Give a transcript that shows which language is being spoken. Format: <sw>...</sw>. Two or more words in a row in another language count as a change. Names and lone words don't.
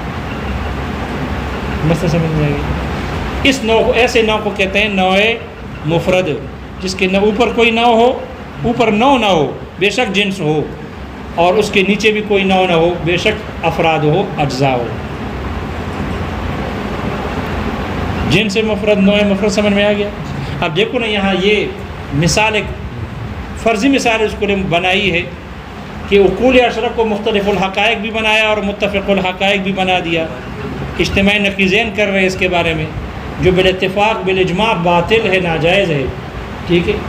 <ur>مسئلہ سمجھ میں آئے گی؟ اس نو کو، ایسے نو کو کہتے ہیں نوع مفرد، جس کے نہ اوپر کوئی نو ہو، اوپر نو نہ ہو، بے شک جنس ہو، اور اس کے نیچے بھی کوئی نو نہ ہو، بے شک افراد ہو، اجزاء ہو۔ جنس مفرد، نوع مفرد سمجھ میں آ گیا؟ اب دیکھو نا، یہاں یہ مثال، ایک فرضی مثال اس کو بنائی ہے کہ عقول عشرہ کو مختلف الحقائق بھی بنایا اور متفق الحقائق بھی بنا دیا۔ اجتماعی نقیضین کر رہے ہیں اس کے بارے میں، جو بالاتفاق بالاجماع باطل ہے، ناجائز ہے، ٹھیک ہے۔</ur>